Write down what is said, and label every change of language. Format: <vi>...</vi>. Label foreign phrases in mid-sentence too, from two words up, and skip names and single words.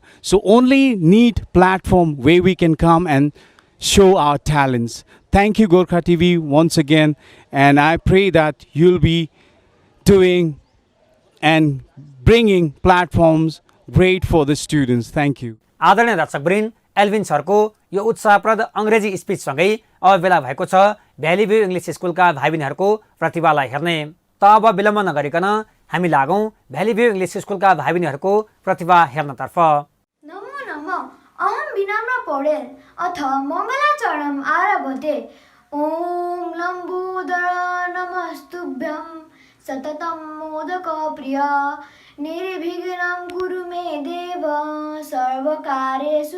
<en>So only need platform where we can come and show our talents. Thank you, Gorkha TV, once again. And I pray that you'll be doing and bringing platforms great for the students. Thank you.</en> <ne>आदरणीय दर्शकवृन्द, एल्भिन सरको यो उत्साहप्रद अङ्ग्रेजी स्पिचसँगै अब बेला भएको छ भ्याली भ्यू इङ्ग्लिस स्कुलका भाइ बहिनीहरूको प्रतिभालाई हेर्ने। त अब विलम्ब नगरिकन हामी लागौँ भ्याली भ्यू इङ्ग्लिस स्कुलका भाइ बहिनीहरूको प्रतिभा हेर्नतर्फ।</ne> <sa>नमो नमः, अहम विनम्र पौडेल अथ मङ्गलाचरणम आरभते। ओम लम्बोदर नमस्तुभ्यं सततं मोदकप्रिय निर्विघ्नं कुरु मे देव सर्वकार्येषु</sa>